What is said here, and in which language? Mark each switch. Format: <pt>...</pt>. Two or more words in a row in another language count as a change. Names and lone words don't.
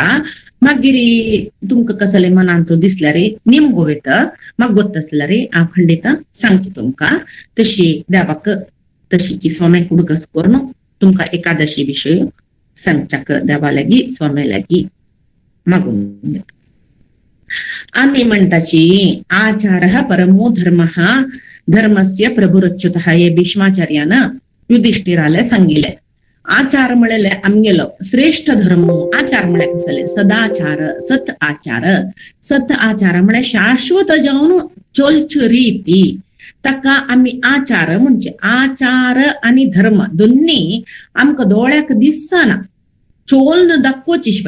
<kok>मागीर तुमकां कसले मनान तो दिसला रे निमगो वेत म्हाका गोत्तसला रे हांव खंडीत सांगता तुमकां. तशी देवाक तशीची सोमे कुडकस करून तुमकां एकादशी विशय सांगच्याक देवा लागीं सोमे लागीं मागून घेता. आम्ही म्हणटाची</kok> <sa>आचारः परमो धर्मः धर्मस्य प्रभुरच्युतः</sa> <kok>हे भीष्माचार्यान युधिष्ठिराला सांगिले. आचार म्हळेले आमगेलो श्रेष्ठ धर्म. आचार म्हळ्या कसले सदाचार सत आचार. सत आचार म्हळ्या शाश्वत जावन चलच्यो रीती ताका आम्ही आचार म्हणजे. आचार आणि धर्म दोन्ही आमकां दोळ्याक दिसना चोलन दाखोवची शिवाय.</kok>